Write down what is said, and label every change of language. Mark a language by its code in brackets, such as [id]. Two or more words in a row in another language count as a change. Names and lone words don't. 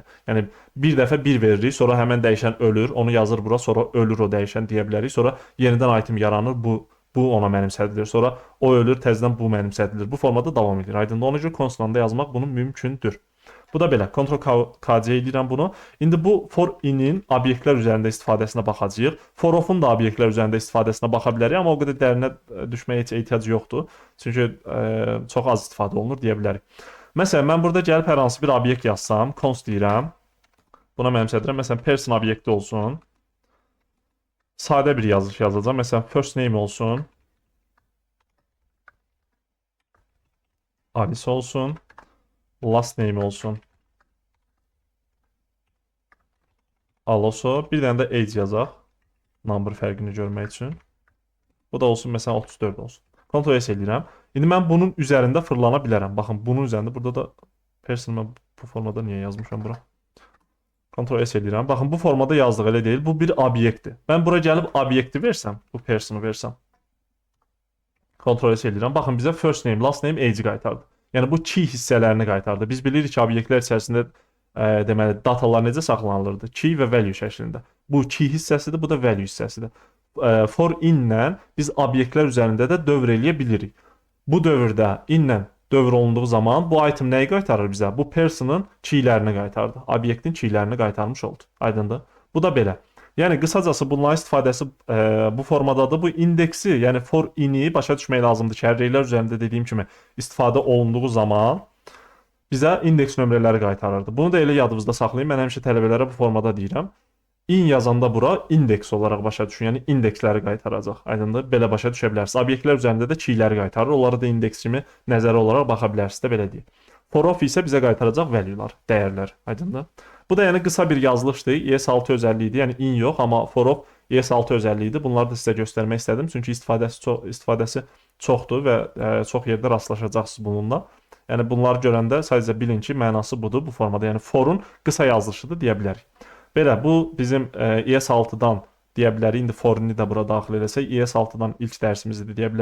[az] Yəni bir dəfə 1 veririk, sonra həmən dəyişən ölür, onu yazır bura, sonra ölür o dəyişən deyə bilərik. Sonra yenidən item yaranır bu bu ona mənimsədilir. Sonra o ölür, təzədən bu mənimsədilir. Bu formada davam edir. Aydındır. Ona görə konstanta yazmaq bunu mümkündür. Bu da belə. Ctrl-KC eləyirəm bunu. İndi bu [en] for in-in [az] obyektlər üzərində istifadəsinə baxacağıq. [en] For of-un [az] da obyektlər üzərində istifadəsinə baxa bilərik, amma o qədər dərinə düşməyə heç ehtiyac yoxdur. Çünki çox az istifadə olunur deyə bilərik. Məsələn, mən burada gəlib hər hansı bir obyekt yazsam, const deyirəm. Buna mənimsədirəm. Məsələn, person obyekti olsun. Sadə bir yazış yazacağam. Məsələn, [en] first name [az] olsun. Alice olsun. [en] Last name [az] olsun. Aloso. Bir dənə də age yazaq. Number fərqini görmək üçün. Bu da olsun, məsələn, 34 olsun. Ctrl-S eləyirəm. İndi mən bunun üzərində fırlana bilərəm. Baxın, bunun üzərində. Burada da person mən bu formada niyə yazmışam bura? Ctrl-S eləyirəm. Baxın, bu formada yazdıq, elə deyil. Bu bir obyektdir. Mən bura gəlib obyekti versəm, bu personu versəm. Ctrl-S eləyirəm. Baxın, bizə [en] first name, last name, age [az] qaytardı. Yəni, bu key hissələrini qaytardı. Biz bilirik ki, obyektlər içərisində deməli, datalar necə saxlanılırdı? Key və value şəklində. Bu key hissəsidir, bu da value hissəsidir. [en] For in-lə [az] biz obyektlər üzərində də dövr eləyə bilirik. Bu dövrdə in-lə dövr olunduğu zaman bu item nəyi qaytarır bizə? Bu person'ın keylərini qaytardı. Obyektin keylərini qaytarmış oldu. Aydındır? Bu da belə. Yəni, qısacası bunların istifadəsi bu formadadır. Bu indeksi, yəni [en] for in-i [az] başa düşmək lazımdır ki, arraylər üzərində dediyim kimi istifadə olunduğu zaman bizə indeks nömrələri qaytarırdı. Bunu da elə yadınızda saxlayın. Mən həmişə tələbələrə bu formada deyirəm. In yazanda bura indeks olaraq başa düşün. Yəni, indeksləri qaytaracaq. Aydındır? Belə başa düşə bilərsiniz. Obyektlər üzərində də keyləri qaytarır. Onlara da indeks kimi nəzəri olaraq baxa bilərsiniz də belə deyək. [en] For of [az] isə bizə qaytaracaq value-lar, dəyərlər. Aydındır? Bu da yəni qısa bir yazılışdır. ES6 özəlliyi idi. Yəni in yox, amma [en] for of [az] ES6 özəlliyi idi. Bunları da sizə göstərmək istədim. Çünki istifadəsi çoxdur və çox yerdə rastlaşacaqsınız bununla. Yəni bunları görəndə sadəcə bilin ki, mənası budur bu formada. Yəni forun qısa yazılışıdır deyə bilərik. Belə, bu bizim ES6-dan deyə bilərik. İndi for-ini də bura daxil eləsək, ES6-dan ilk dərsimizdir deyə bilərik.